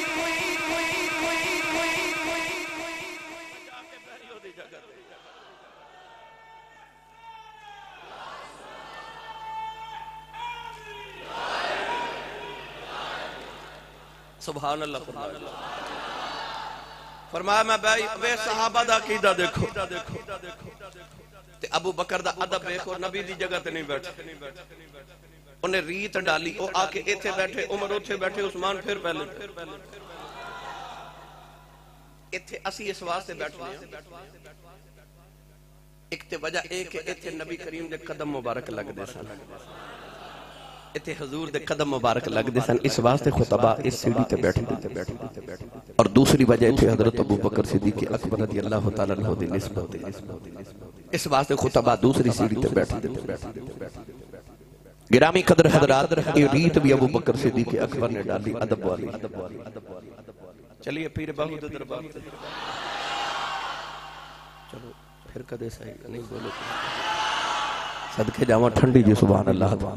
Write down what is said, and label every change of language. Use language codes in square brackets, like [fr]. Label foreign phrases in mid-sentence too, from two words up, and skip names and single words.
[ar] سبحان اللہ [pa] فرمایا میں بے صحابہ دا عقیدہ دیکھو تے ابو بکر دا ادب دیکھو نبی دی جگہ تے نہیں بیٹھے انہیں ریت ڈالی او آ کے ایتھے بیٹھے عمر اوتھے بیٹھے عثمان پھر پہلے ایتھے اسی اس واسطے بیٹھنے ہیں ایک تے وجہ ایک ایتھے نبی کریم دے قدم مبارک لگ دے سن ایتھے حضور دے قدم مبارک لگ دے سن اس واسطے خطبہ اس سیڑھی تے بیٹھے اور دوسری وجہ ایتھے حضرت ابو بکر صدیق اکبر [ar] رضی اللہ تعالیٰ عنہ [pa] دی نسبت اس واسطے خطبہ دوسری سیڑھی تے بیٹھے گرامی قدر حضرات یہ ریت بھی ابو بکر صدیق اکبر نے ڈالی ادب والی چلیے پیر باہو دے دربار چلو پھر کدے صحیح نہیں بولو صدقے جاواں ٹھنڈی جی [ar] سبحان اللہ